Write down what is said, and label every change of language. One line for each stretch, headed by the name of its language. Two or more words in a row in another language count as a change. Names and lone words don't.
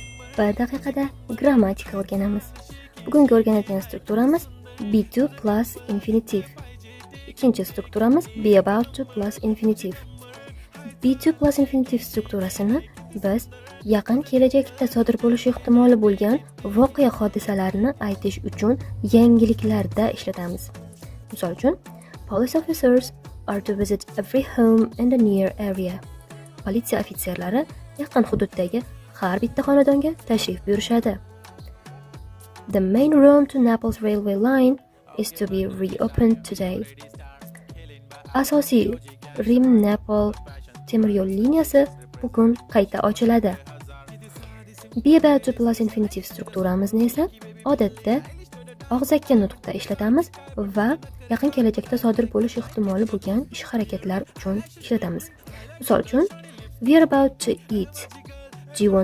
Uzbek: Bir daqiqada grammatika o'rganamiz. Bugungi o'rganadigan strukturamiz
English: be to plus infinitiv.
Uzbek: Ikkinchi strukturamiz
English: be about to plus infinitiv. Be to plus infinitiv
Uzbek: strukturasini biz yaqin kelajakda sodir bo'lishi ehtimoli bo'lgan voqea hodisalarni aytish uchun yangiliklarda ishlatamiz. Misol uchun,
English: police officers are to visit every home in the near area.
Uzbek: Politsiya ofitserlari yaqin hududdagi har bitta xonadonga tashrif buyurishadi.
English: The main road to Naples railway line is to be reopened today.
Uzbek: Asosiy Rim-Naples temiryo'l liniyasi bugun qayta ochiladi.
English: Be about to plus infinitiv
Uzbek: strukturamizni esa odatda og'zaki nutqda ishlatamiz va yaqin kelajakda sodir bo'lish ehtimoli bo'lgan ish-harakatlar uchun ishlatamiz. Misol uchun,
English: we are about to eat. Do you want